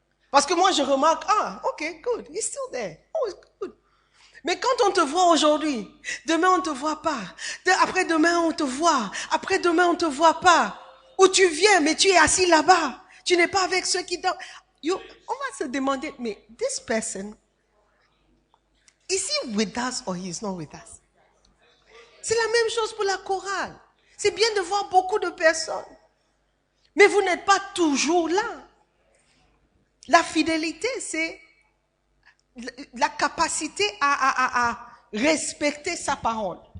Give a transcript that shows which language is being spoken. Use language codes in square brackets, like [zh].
[fr] Parce que moi, je remarque, [en] ok, good, he's still there. Oh, it's good. [fr] Mais quand on te voit aujourd'hui, demain on ne te voit pas. Après-demain on te voit. Après-demain on ne te voit pas. Ou tu viens, mais tu es assis là-bas. Tu n'es pas avec ceux qui dansent. On va se demander, mais [en] this person, is he with us or he is not with us? [fr] C'est la même chose pour la chorale. C'est bien de voir beaucoup de personnes. Mais vous n'êtes pas toujours là. La fidélité, c'est la capacité à respecter sa parole.